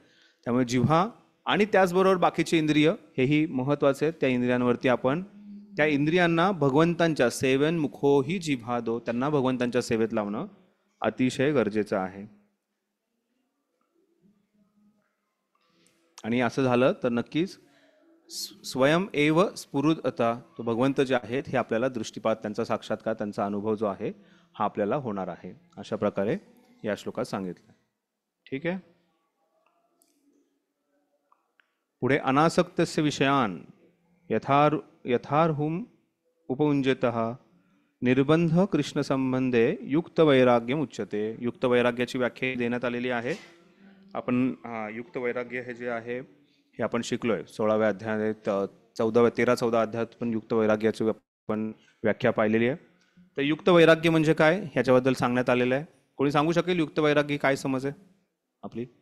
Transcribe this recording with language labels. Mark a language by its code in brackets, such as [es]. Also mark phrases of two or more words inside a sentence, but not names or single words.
[mr] त्यामुळे जिव्हा आणि त्याचबरोबर बाकीचे इंद्रिय हेही महत्त्वाचे आहेत. त्या इंद्रियांवरती आपण त्या इंद्रियांना भगवंतांच्या [sa] सेवन मुखो ही जिव्हादो, [mr] त्यांना भगवंतांच्या सेवेत लावणं अतिशय गरजेचं आहे. आणि असं झालं तर नक्कीच [sa] स्वयं एव स्फुरता, [mr] तो भगवंत जे आहेत हे आपल्याला दृष्टिपात, त्यांचा साक्षात्कार, त्यांचा अनुभव जो आहे हा आपल्याला होणार आहे. अशा प्रकारे या श्लोकात सांगितलं. ठीक आहे. [sa] पुढे अनासक्तस्य विषयान यथार्हुम उपयुञ्जतः निर्बंध कृष्ण संबंधे युक्त वैराग्यम उच्यते. [mr] युक्त वैराग्याची व्याख्या देण्यात आलेली आहे. आपण युक्त वैराग्य हे जे आहे हे आपण शिकलोय 16व्या अध्यायात, 13-14 अध्यायात पण युक्त वैराग्याची आपण व्याख्या पाहिलेली आहे. तर युक्त वैराग्य म्हणजे काय ह्याच्याबद्दल सांगण्यात आलेलं आहे. कोणी सांगू शकेल युक्त वैराग्य काय समज आहे आपली?